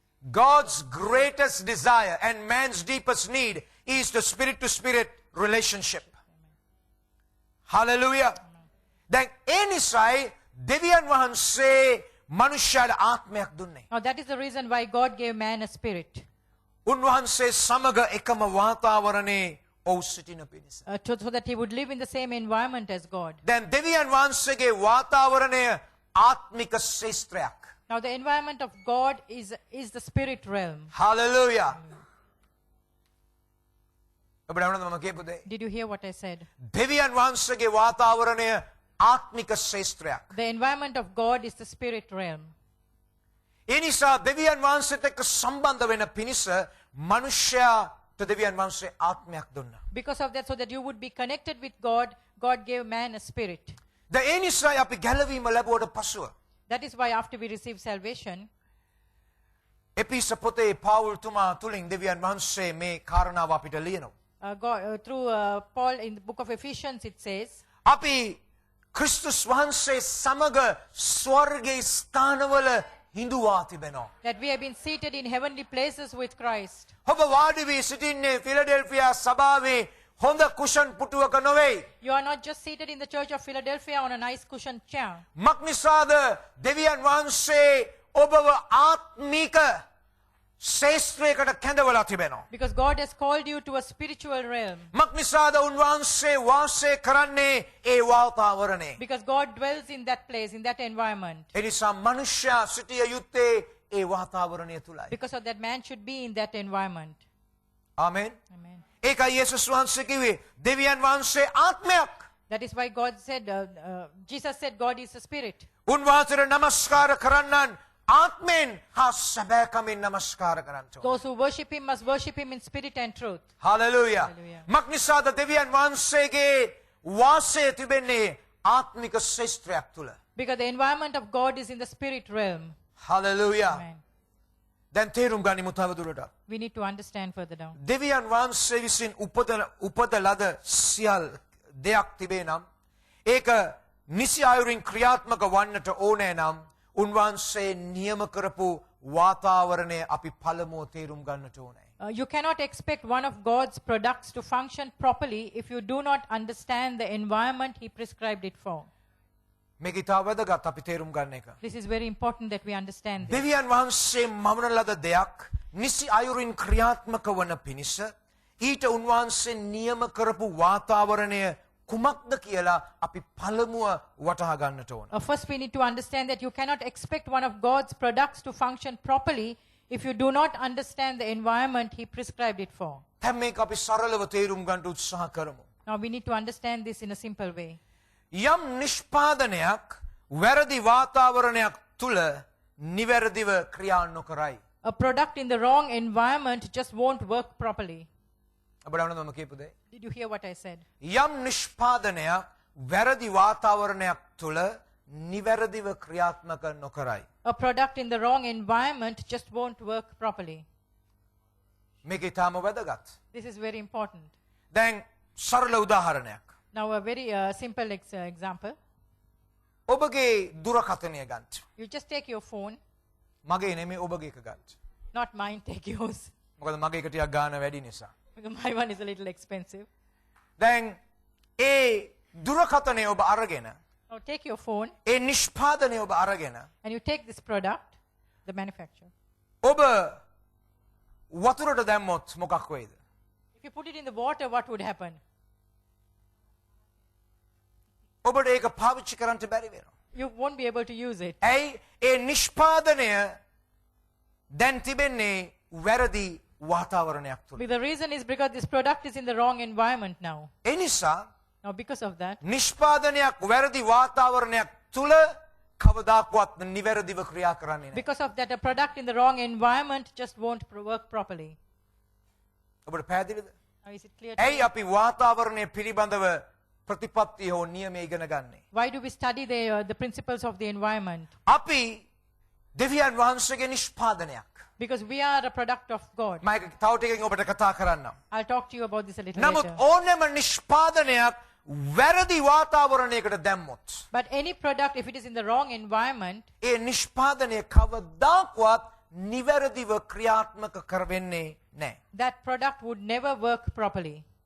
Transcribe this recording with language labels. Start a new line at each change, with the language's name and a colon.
English: God's greatest desire and man's deepest need is the spirit to spirit relationship.
Sinhala: Hallelujah. දැන් ඒ නිසායි දෙවියන් වහන්සේ මනුෂ්‍යයාට ආත්මයක් දුන්නේ.
English: Now that is the reason why God gave man a spirit.
Sinhala: උන්වහන්සේ සමග එකම වාතාවරණයේ ඔහු සිටින පිණිස.
English: So that he would live in the same environment as God.
Sinhala: දැන් දෙවියන් වහන්සේගේ වාතාවරණය ආත්මික ශේෂ්ත්‍රයක්.
English: Now the environment of God is the spirit realm. Hallelujah.
Sinhala: ඔබට ඇහුණාද මම කියපු දේ?
English: Did you hear what I said?
Sinhala: දෙවියන් වහන්සේගේ වාතාවරණය ආත්මික ශේෂ්ත්‍රයක්.
English: The environment of God is the spirit realm.
Sinhala: ඒ නිසා දෙවියන් වහන්සේට එක්ක සම්බන්ධ වෙන පිණිස මනුෂ්‍යයාට දෙවියන් වහන්සේ ආත්මයක් දුන්නා.
English: Because of that, so that you would be connected with God, God gave man a spirit.
Sinhala: දැන් ඒ නිසායි අපි ගැලවීම ලැබුවට පසුව
English: That is why after we receive salvation,
Sinhala: එපිස පොතේ පාවුල් තුමා තුලින් දෙවියන් වහන්සේ මේ කාරණාව අපිට ලියනවා.
English: through Paul in the book of Ephesians it says,
Sinhala: අපි ක්‍රිස්තුස් වහන්සේ සමග ස්වර්ගයේ ස්ථානවල හිඳුවා තිබෙනවා.
English: that we have been seated in heavenly places with Christ.
Sinhala: ඔබ වාඩි වී සිටින්නේ ෆිලඩෙල්ෆියා සභාවේ හොඳ කුෂන් පුටුවක නොවේ.
English: You are not just seated in the church of Philadelphia on a nice cushioned chair.
Sinhala: මක්නිසාද දෙවියන් වහන්සේ ඔබව ආත්මික ශේෂ්ත්‍රයකට කැඳවලා තිබෙනවා.
English: Because God has called you to a spiritual realm.
Sinhala: මක්නිසාද උන්වහන්සේ වාසය කරන්නේ ඒ වාතාවරණේ.
English: Because God dwells in that place, in that environment.
Sinhala: එනිසා මනුෂ්‍යයා සිටිය යුත්තේ ඒ වාතාවරණය තුලයි.
English: Because of that, man should be in that environment.
Sinhala: Amen.
English: Amen.
Sinhala: ඒකයි යේසුස් වහන්සේ කිව්වේ දෙවියන් වහන්සේ ආත්මයක්.
English: That is why God said, Jesus said, God is a spirit.
Sinhala: උන්වහන්සේට නමස්කාර කරන්නන් ආත්මෙන් හා සැබෑකමින් නමස්කාර කරන්න ඕන.
English: Those who worship him must worship him in spirit and truth.
Sinhala: Hallelujah.
English: Hallelujah.
Sinhala: මක්නිසාද දෙවියන් වහන්සේගේ වාසය තිබෙන්නේ ආත්මික ශේෂ්ත්‍රයක් තුල.
English: Because the environment of God is in the spirit realm.
Sinhala: Hallelujah.
English: Amen.
Sinhala: දැන් තේරුම් ගනිමු තවදුරටත්.
English: We need to understand further down.
Sinhala: දෙවියන් වහන්සේ විසින් උපත ලද සියල් දෙයක් තිබේ නම් ඒක නිසි අයුරින් ක්‍රියාත්මක වන්නට ඕනේ නම් උන්වහන්සේ නියම කරපු වාතාවරණය අපි පළමුව තේරුම් ගන්නට ඕනේ.
English: You cannot expect one of God's products to function properly if you do not understand the environment he prescribed it for.
Sinhala: මේක ඉතා වැදගත් අපි තේරුම් ගන්න එක.
English: This is very important that we understand this.
Sinhala: දෙවියන් වහන්සේ මවන ලද දෙයක් නිසි අයුරින් ක්‍රියාත්මක වන පිණිස ඊට උන්වහන්සේ නියම කරපු වාතාවරණය කුමක්ද කියලා අපි පළමුව වටහා ගන්නට ඕන.
English: First, we need to understand that you cannot expect one of God's products to function properly if you do not understand the environment he prescribed it for.
Sinhala: දැන් මේක අපි සරලව තේරුම් ගන්න උත්සාහ කරමු.
English: Now, we need to understand this in a simple way.
Sinhala: යම් නිෂ්පාදනයක් වැරදි වාතාවරණයක් තුල නිවැරදිව ක්‍රියා නොකරයි.
English: A product in the wrong environment just won't work properly.
Sinhala: අපිට මම කියපු දේ.
English: Did you hear what I said?
Sinhala: යම් නිෂ්පාදනයක් වැරදි වාතාවරණයක් තුල නිවැරදිව ක්‍රියාත්මක නොකරයි.
English: A product in the wrong environment just won't work properly.
Sinhala: මේක ඊටම වැදගත්.
English: This is very important.
Sinhala: දැන් සරල උදාහරණයක්.
English: Now, a very simple example.
Sinhala: ඔබගේ දුරකථනය ගන්න.
English: You just take your phone,
Sinhala: මගේ නෙමෙයි ඔබගේ එක ගන්න.
English: not mine, take yours.
Sinhala: මොකද මගේ එක ටිකක් ගාන වැඩි නිසා.
English: Because my one is a little expensive.
Sinhala: දැන් ඒ දුරකථනය ඔබ අරගෙන
English: Now, take your phone
Sinhala: ඒ නිෂ්පාදනය ඔබ අරගෙන
English: and you take this product, the manufacturer.
Sinhala: ඔබ වතුරට දැම්මොත් මොකක් වෙයිද?
English: If you put it in the water, what would happen?
Sinhala: ඔබට ඒක පාවිච්චි කරන්න බැරි වෙනවා.
English: You won't be able to use it.
Sinhala: ඇයි ඒ නිෂ්පාදනය දැන් තිබෙන්නේ වැරදි වාතාවරණයක් තුල.
English: The reason is because this product is in the wrong environment now.
Sinhala: ඒ නිසා
English: Now, because of that,
Sinhala: නිෂ්පාදනයක් වැරදි වාතාවරණයක් තුල කවදාකවත් නිවැරදිව ක්‍රියා කරන්නේ නැහැ.
English: because of that, a product in the wrong environment just won't work properly.
Sinhala: ඔබට පැහැදිලිද?
English: Now, is it clear to
Sinhala: ඇයි
English: you?
Sinhala: අපි වාතාවරණය පිළිබඳව ප්‍රතිපත්තිය හෝ නියම ඉගෙන ගන්නේ?
English: Why do we study the principles of the environment?
Sinhala: අපි දෙවියන් වහන්සේගේ නිෂ්පාදනයක්.
English: Because we are a product of God.
Sinhala: මම ඒක තව ටිකකින් ඔබට කතා කරන්නම්.
English: I'll talk to you about this a little
Sinhala: නමුත්
English: later.
Sinhala: ඕනෑම නිෂ්පාදනයක් වැරදි වාතාවරණයකට දැම්මොත්
English: But any product, if it is in the wrong environment,
Sinhala: ඒ නිෂ්පාදනය කවදාකවත් නිවැරදිව ක්‍රියාත්මක කරවෙන්නේ නැහැ.
English: that product would never work properly.